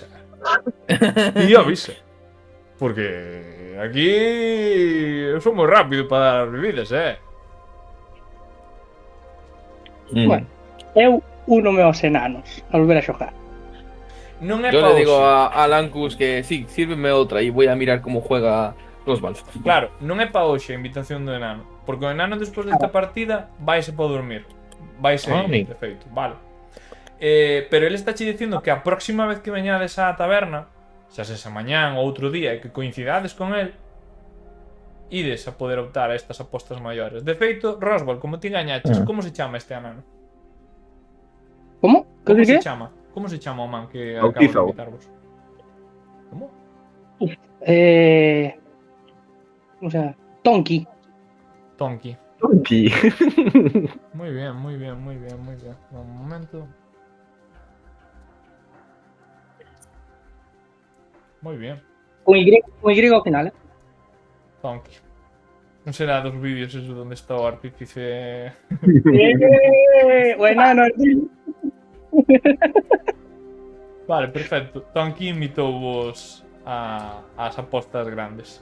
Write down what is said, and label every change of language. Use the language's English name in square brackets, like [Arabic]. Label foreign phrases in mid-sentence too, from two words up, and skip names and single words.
[Galician] E avisa. Porque aquí eu sou moi rápido para dar bebidas, Bueno, eu únome aos enanos a volver a xogar. Non é [Spanish] Yo [Galician] pa [Spanish] le digo [Galician] hoxe. [Spanish] a Lancus que sí, sírveme otra y voy a mirar cómo juega Rosval. [Galician] Claro, non é pa hoxe a invitación do enano. Porque o enano despois desta partida vaise para dormir. Vaise ir, de feito, vale. Pero ele está che dicindo que a próxima vez que veñades á taberna, xa se esa mañán ou outro día e que coincidades con el, ides a poder optar a estas apostas maiores. De feito, Rosval, como ti gañaches, como se chama este enano? [Spanish] ¿Cómo? [Galician] Como [Spanish] ¿Qué? [Galician] se chama? Como se chama o man que Bautizao. acaba de invitarvos? Como? [Spanish] O sea, Tonki. Tonki. Sí. Muy bien, muy bien, muy bien, muy bien. Un momento. Muy bien. [Galician] Con Y ao final, ¿eh? Tonki. Non será dos vídeos [Spanish] eso donde [Galician] está o artífice... O enano. Vale, perfecto. Tonki invitou-vos ás apostas grandes.